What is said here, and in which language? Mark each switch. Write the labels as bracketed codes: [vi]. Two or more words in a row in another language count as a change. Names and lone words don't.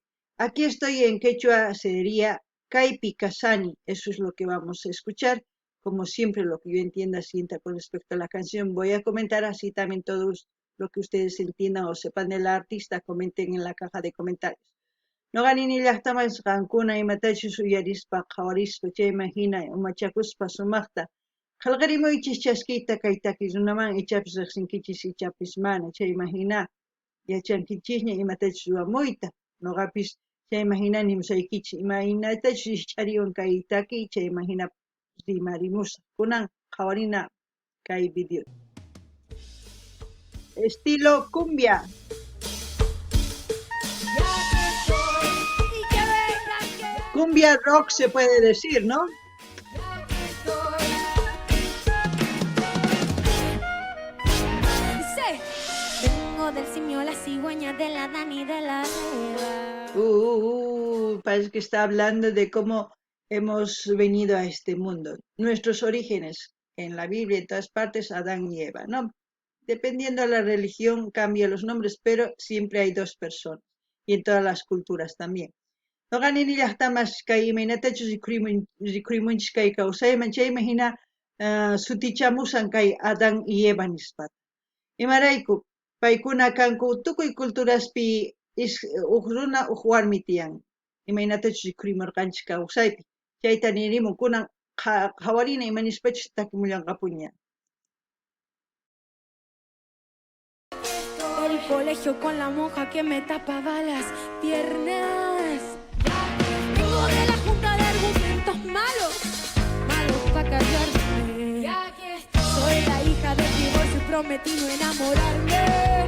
[es] Aquí estoy en quechua sería [qu] Kaipi Kasani, [es] eso es lo que vamos a escuchar. Como siempre, lo que yo entienda, sienta con respecto a la canción, voy a comentar así también todos lo que ustedes entiendan o sepan del artista, comenten en la caja de comentarios. [qu] No ganini llaqtamas qankuna imatachus uyarispa qawarispa chaymahina umachakuspa sumaqta qallqarimuychis chaskiyta kay takiy runaman ichapis riqsinkichis ichapis mana chaymahina yachankichisña imatachus ruwamuyta noqapis chaymahina nimusaykichis imaynatachus ichariwan kay takiy chaymahina rimarimusa kunan qawarina kay [es] video estilo cumbia. Cumbia rock se puede decir, ¿no? Vengo del simio, la cigüeña, de la Dani, de la Eva. Parece que está hablando de cómo hemos venido a este mundo. Nuestros orígenes en la Biblia, en todas partes, Adán y Eva, ¿no? Dependiendo de la religión cambia los nombres, pero siempre hay 2 personas. Y en todas las culturas también. [qu] No ganini llaqtamas kay imaynatachus rikurimunchis kay kawsayman chaymahina sutichamusan kay Adán y Eva nispata. Imarayku paykuna kanku tukuy culturaspi huk runa huk warmi tiyan. Imaynatachus rikurimurqanchis kawsaypi. Chayta nirimun kunan qawarina imanispachus takimullanqapuña. [es] El colegio con la monja que me tapaba las piernas. Vengo de la junta de argumentos malos, malos para callarme. Soy la hija del divorcio y prometí no enamorarme.